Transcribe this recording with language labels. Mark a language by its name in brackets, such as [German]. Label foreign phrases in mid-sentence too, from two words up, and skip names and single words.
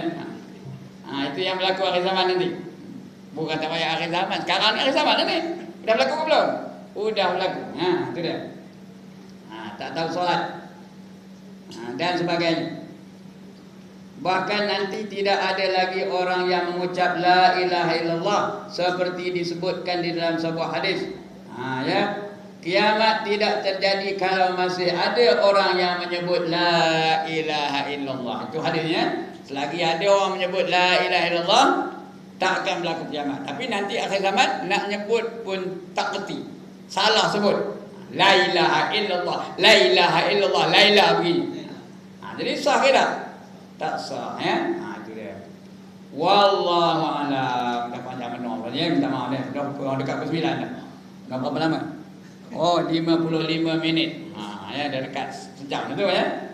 [Malay] Itu yang berlaku akhir zaman nanti. Bukan tak payah akhir zaman. Sekarang ni akhir zaman ni. Dah berlaku ke belum? Udah berlaku. Itu dia. Tak tahu solat. Dan sebagainya. Bahkan nanti tidak ada lagi orang yang mengucap [Arabic] لا إله إلا الله [Malay] seperti disebutkan di dalam sebuah hadis. Ya. Kiamat tidak terjadi kalau masih ada orang yang menyebut [Arabic] لا إله إلا الله. [Malay] Itu hadisnya. Selagi ada orang menyebut [Arabic] لا إله إلا الله, [Malay] tak akan berlaku kiamat. Tapi nanti akhir zaman nak nyebut pun tak kerti. Salah sebut. [Arabic] لا إله إلا الله، لا إله إلا الله، لا إله begini. [Malay] Jadi sah ke tak? Tak sah, ya. Itu dia. [Arabic] والله أعلم. [Malay] Dah panjang benar ya, minta maaf dah. Dah kurang dekat ke 9 dah. Dah berapa lama? 55 minit. Ya, dah dekat sejam tu ya.